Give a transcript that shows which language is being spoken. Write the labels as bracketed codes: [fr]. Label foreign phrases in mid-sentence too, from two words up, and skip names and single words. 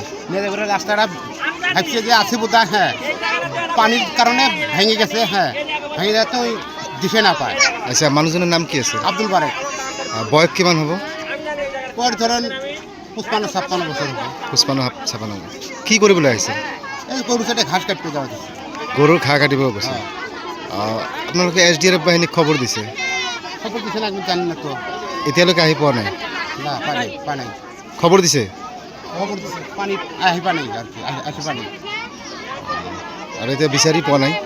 [bn] নিয়ে করে রাস্তাটা ভাবছে যে আছে বোধ, হ্যাঁ পানির কারণে ভেঙে গেছে। হ্যাঁ, ভেঙে যাচ্ছে, ওই দিশে না পায়। আচ্ছা, মানুষজনের নাম কি আছে? আব্দুল বারেক। [as] বয়স কিমান হব? [bn] পর ধরেন 55-56 বছর হবে। [as] 55-56। কি কৰিবলৈ আহিছে? [bn] এই গরু সাইডে ঘাস কাটতে যাওয়া যাচ্ছে। [as] গৰুৰ ঘাঁহ কাটিব গৈছে। আপোনালোকে SDRF বাহিনীক খবৰ দিছে? [bn] খবর দিচ্ছে না, আমি জানি না তো। [as] এতিয়ালৈকে আহি পোৱা নাই? [bn] না, পানি [as] খবৰ দিছে? [bn] খবর দিচ্ছে, পানি আহি পানি আর কি, আসে পানি। [as] আৰু এতিয়া বিচাৰি পোৱা নাই?